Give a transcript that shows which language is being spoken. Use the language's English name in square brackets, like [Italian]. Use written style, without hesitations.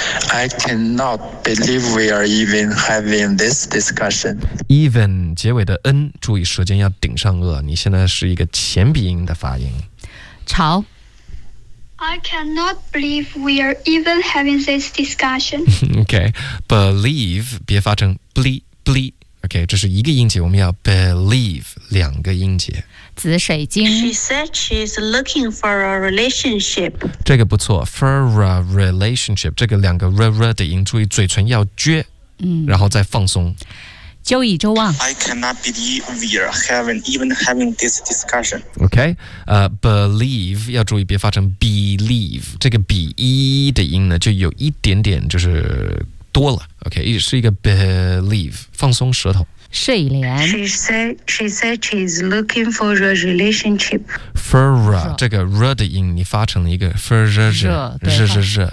[English] I cannot believe we are even having this discussion [Chinese] Even 结尾的 N 注意舌尖要顶上颚你现在是一个前鼻音的发音潮 [English] I cannot believe we are even having this discussion. [Chinese] Okay, believe, 别发成 bleep. Okay, 这是一个音节，我们要 believe 两个音节。紫水晶。 [English] She said she's looking for a relationship. [Chinese] 这个不错 ， [English] for a relationship. [Chinese] 这个两个 r 的音，注意嘴唇要撅，然后再放松。周以周旺。 [English] I cannot believe we are having this discussion. [Chinese] Okay, believe 要注意别发成 believe. 这个 be 的音呢，就有一点点就是多了。 Okay, 是一个 believe， 放松舌头。睡莲。 [English] She said she's looking for a relationship. [Chinese] For a 这个 r 的音，你发成了一个 for 热，